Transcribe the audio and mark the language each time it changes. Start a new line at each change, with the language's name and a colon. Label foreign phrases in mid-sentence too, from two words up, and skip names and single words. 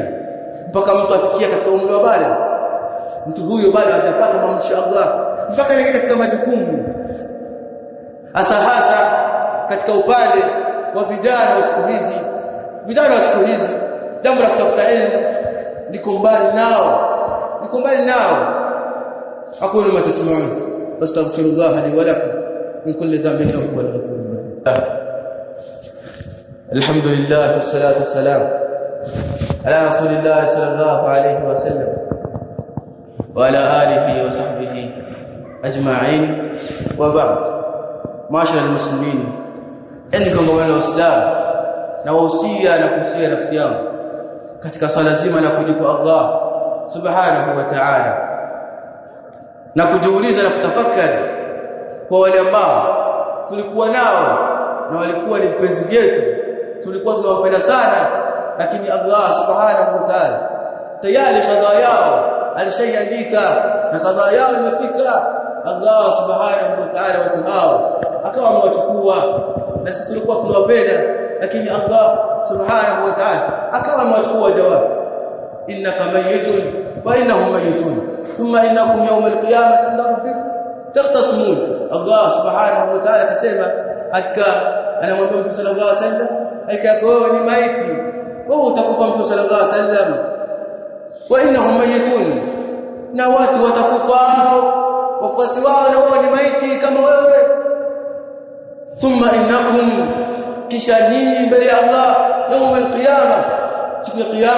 Swahili: Mpaka mtu afikia katika umri wa bale, mtu huyo bado hajapata maamrisho ya Allah, mpaka anaingia katika majukumu hasa katika upande wa vijana wa siku hizi. Vijana wa siku hizi jambo la kutafuta elimu liko mbali nao.
Arabic: أقول ما تسمعون أستغفر الله لي ولكم من كل ذنب إنه هو الغفور الرحيم. الحمد لله والصلاة والسلام على رسول الله صلى الله عليه وسلم وعلى آله وصحبه أجمعين وبعد. معاشر المسلمين,
Swahili: enyi wana wa Islam, na wahusia na kuhusia nafsi yangu katika swala zima la kuji kwa
Arabic: الله سبحانه وتعالى,
Swahili: na kujiuliza na kutafakari kwa wale ambao tulikuwa nao na walikuwa ni vipenzi vyetu, tulikuwa tunawapenda sana, lakini
Arabic: الله سبحانه وتعالى
Swahili: tayari kadhaa yao alishaandika na kadhaa yao imefika.
Arabic: الله سبحانه وتعالى
Swahili: watu hao akawa amewachukua, na sisi tulikuwa tunawapenda, lakini
Arabic: الله سبحانه وتعالى
Swahili: akawa amewachukua.
Arabic: جواب، إنك ميت وإنهم ميتون ثم إنكم يوم القيامة عند ربكم تختصمون. الله سبحانه وتعالى
Swahili: akasema, anamwambia Mtume
Arabic: صلى الله عليه وسلم,
Swahili: hakika wewe ni maiti, wewe utakufa. Mtume
Arabic: صلى الله عليه وسلم، وإنهم ميتون,
Swahili: na watu watakufa, wafuasi wao na wao ni maiti kama wewe.
Arabic: ثم إنكم,
Swahili: kisha nyinyi mbele ya Allah
Arabic: يوم القيامة,
Swahili: siku ya kiyama.